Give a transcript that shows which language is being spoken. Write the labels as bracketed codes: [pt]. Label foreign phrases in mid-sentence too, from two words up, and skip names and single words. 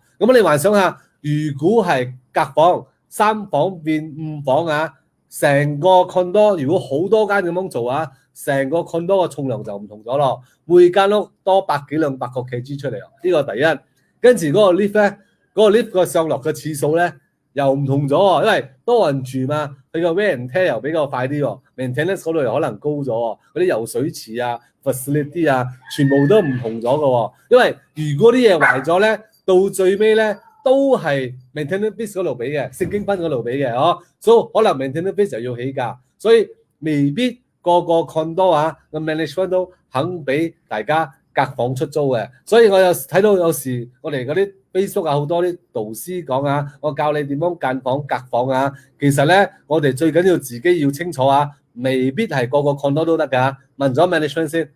[yue] 咁你幻想下，如果係隔房3房變5房啊，成個 condo 如果好多間咁樣做啊，成個 condo 嘅重量就唔同咗咯，每間屋多百幾兩百個 kg 出嚟啊！呢個第一，跟住嗰個 lift 咧，嗰個 lift 個上落嘅次數咧又唔同咗喎，因為多人住嘛，佢個 [en] wear and tear [yue] 又比較快啲喎 ，maintenance 嗰度又可能高咗喎，嗰啲游水池啊、facility 啊，全部都唔同咗嘅喎，因為如果啲嘢壞咗咧，到最尾咧都係 [en] maintenance base [yue] 嗰度俾嘅，聖經賓嗰度俾嘅，所以可能 [en] maintenance base [yue] 就要起價，所以未必個 condo 個 management 都肯俾大家隔房出租嘅，所以我有睇到有時我哋嗰啲 Facebook 好多啲導師講我教你點樣間房隔房其實咧我哋最緊要自己要清楚未必係個 condo 都得㗎，問咗 management 先。